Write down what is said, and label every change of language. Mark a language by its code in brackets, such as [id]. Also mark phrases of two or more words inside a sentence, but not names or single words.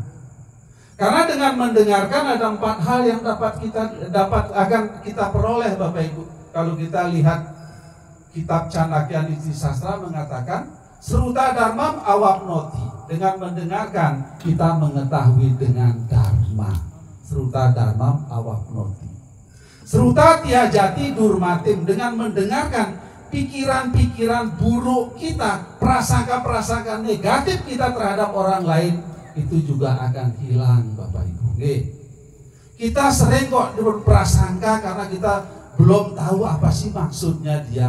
[id] Karena dengan mendengarkan ada 4 hal yang akan kita peroleh Bapak Ibu. Kalau kita lihat kitab Candakya Niti Sastra mengatakan [sa] श्रुत्वा धर्मम् अवाप्नोति. [id] Dengan mendengarkan kita mengetahui dengan dharma. [sa] श्रुत्वा धर्मम् अवाप्नोति। श्रुत्वा त्यजति दुर्मतिम्. [id] Dengan mendengarkan pikiran-pikiran buruk kita, prasangka-prasangka negatif kita terhadap orang lain, itu juga akan hilang Bapak Ibu. Kita sering kok berprasangka karena kita belum tahu apa sih maksudnya dia.